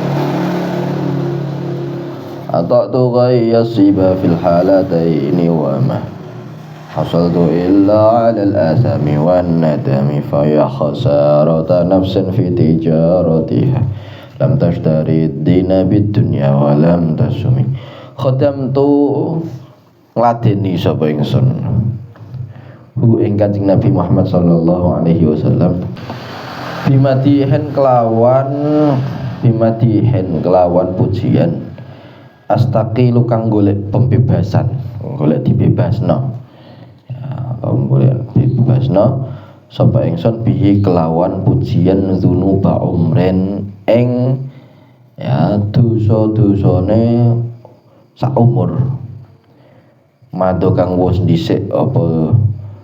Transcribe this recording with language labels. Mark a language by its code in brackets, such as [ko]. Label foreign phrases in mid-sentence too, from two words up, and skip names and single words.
[ar] أطعت غي الصبا في الحالتين وما حصلت إلا على الآثام والندم فيا خسارة نفس في تجارتها لم تشتر الدين بالدنيا ولم تسم خدمت [jv] ngladeni sapa ingsun hu ing Kanjeng Nabi Muhammad [ar] صلى الله عليه وسلم بمديح [jv] kelawan pujian astaqilu kang golek pembebasan, golek dibebasno ya, golek dibebasno sapa ingsun bihi kelawan pujian [ar] ذنوب عمر [jv] ing ya dosa-dosane sak umur mado kang wis dhisik apa